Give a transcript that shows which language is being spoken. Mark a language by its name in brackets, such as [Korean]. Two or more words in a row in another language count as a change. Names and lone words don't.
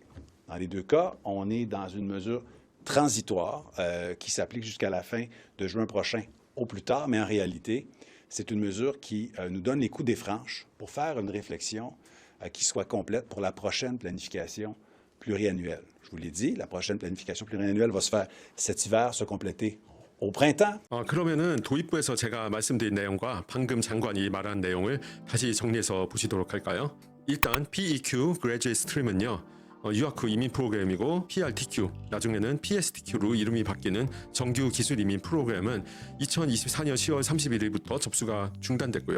[French] Dans les deux cas, on est dans une mesure transitoire qui s'applique jusqu'à la fin de juin prochain au plus tard, mais en réalité, c'est une mesure qui nous donne les coups des franches pour faire une réflexion qui soit complète pour la prochaine planification pluriannuelle. Je vous l'ai dit, la prochaine planification pluriannuelle va se faire cet hiver, se compléter au printemps. [Korean] 그러면은 도입부에서 제가 말씀드린 내용과 방금 장관이 말한 내용을 다시 정리해서 보시도록 할까요? 일단 PEQ Graduate Stream은요. 유학 후 이민 프로그램이고 PRTQ, 나중에는 PSTQ로 이름이 바뀌는 정규 기술 이민 프로그램은 2024년 10월 31일부터 접수가 중단됐고요.